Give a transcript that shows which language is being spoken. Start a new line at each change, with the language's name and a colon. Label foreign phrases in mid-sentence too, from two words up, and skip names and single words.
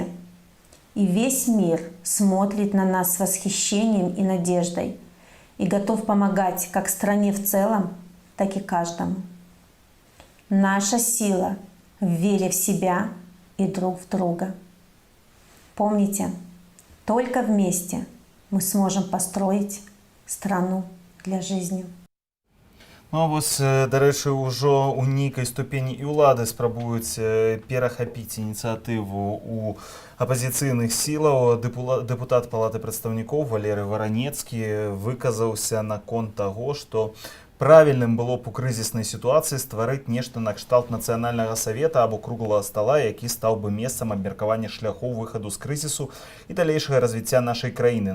Russian: И весь мир смотрит на нас с восхищением и надеждой и готов помогать как стране в целом, так и каждому. Наша сила в вере в себя и друг в друга. Помните, только вместе мы сможем построить страну для жизни.
Belarusian: Ну, а вось, дарэчы, ужо ў нейкай ступені і ўлады спрабуюць перахапіць ініцыятыву у апазіцыйных сілаў. Дэпутат Палаты прадстаўнікоў Валерый Варанецкі выказаўся наконт таго, што правільным было б у крызіснай сітуацыі стварыць нешта накшталт нацыянальнага савета або круглага стала, які стаў бы месцам абмеркавання шляхоў выхаду з крызісу і далейшага развіцця нашай краіны.